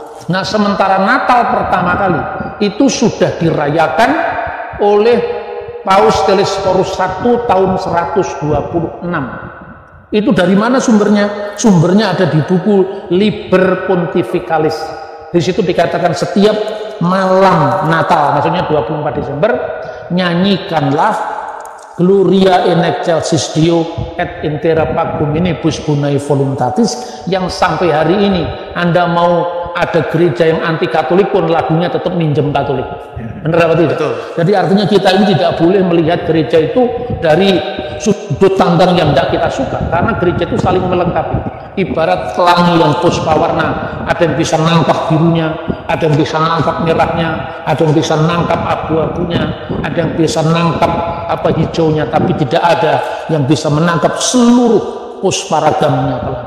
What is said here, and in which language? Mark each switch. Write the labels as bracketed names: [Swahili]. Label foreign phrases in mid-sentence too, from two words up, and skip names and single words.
[Indonesian] Nah, sementara Natal pertama kali itu sudah dirayakan oleh Paus Telesphorus I tahun 126. Itu dari mana sumbernya? Sumbernya ada di buku Liber Pontificalis. Di situ dikatakan setiap malam Natal, maksudnya 24 Desember, [Latin] nyanyikanlah Gloria in excelsis Deo et intera pactum minibus bonae voluntatis, [Indonesian] yang sampai hari ini Anda mau ada gereja yang anti Katolik pun lagunya tetap minjem Katolik. Benar apa tidak? Betul. Jadi artinya kita ini tidak boleh melihat gereja itu dari sudut pandang yang tidak kita suka, karena gereja itu saling melengkapi. Ibarat pelangi yang puspawarna, ada yang bisa nangkap birunya, ada yang bisa nangkap merahnya, ada yang bisa nangkap abu-abunya, ada yang bisa nangkap hijaunya, tapi tidak ada yang bisa menangkap seluruh pusparagamnya pelangi.